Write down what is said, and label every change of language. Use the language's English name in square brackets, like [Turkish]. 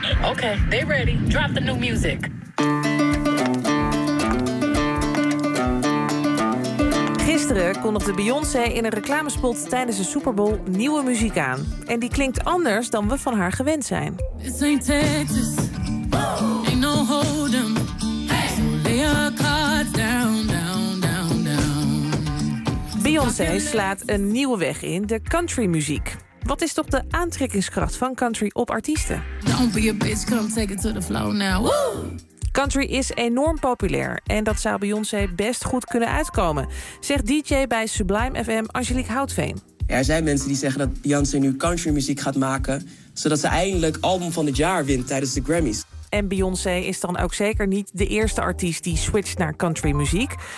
[English] Okay, they ready. Drop the new music. [Dutch] Gisteren kondigde Beyoncé in een reclamespot tijdens de Super Bowl nieuwe muziek aan. En die klinkt anders dan we van haar gewend zijn. [English] It's in Texas. Oh. Ain't no holding. Hey. So lay your cards down, down, down, down. Beyoncé. [Dutch] Beyoncé slaat een nieuwe weg in, de country muziek. Wat is toch de aantrekkingskracht van country op artiesten? [English] Don't be a bitch, come take it to the flow now. Woo! [Dutch] Country is enorm populair en dat zou Beyoncé best goed kunnen uitkomen, zegt DJ bij Sublime FM Angelique Houtveen. Er zijn mensen die zeggen dat Beyoncé nu country muziek gaat maken, zodat ze eindelijk album van het jaar wint tijdens de Grammys. En Beyoncé is dan ook zeker niet de eerste artiest die switcht naar country muziek.